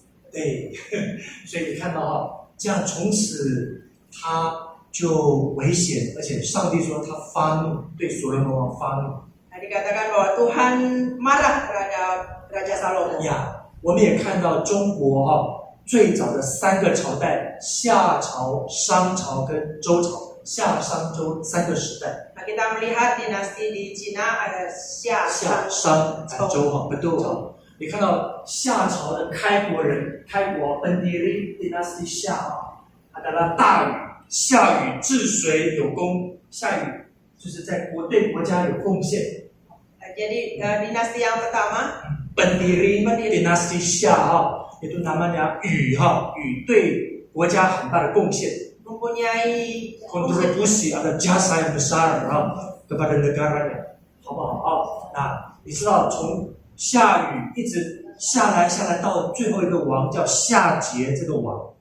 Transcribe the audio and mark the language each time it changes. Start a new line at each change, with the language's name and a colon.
Chinese: 对，所以你看到哈，这样从此他就危险，而且上帝说他发怒，对所罗门王发怒。
Indonesian: dikatakan bahwa Tuhan marah terhadap Raja Salomo.
Chinese: 呀，我们也看到中国哈最早的3个朝代，夏朝、商朝跟周朝，夏商周3个时代。
Indonesian: Nah, kita melihat dinasti di Cina ada Xia,
Chinese: 夏、
Indonesian: Shang,
Chinese: 商、周哈不都哈？你看到夏朝的开国人，开国
Indonesian: Pendiri Dinasti Xia adalah
Chinese: 大禹，夏禹治水有功，夏禹就是在对国家有贡献。
Indonesian: Jadi dinasti yang pertama Pendiri Dinasti Xia
Chinese: 哈，
Indonesian: itu namanya
Chinese: 禹哈，禹对国家很大的贡献。
Indonesian: mempunyai kontribusi atau jasa yang besar kepada negaranya，
Chinese: 好不好啊？那你知道从夏禹一直下来到最后一个王叫夏桀，这个王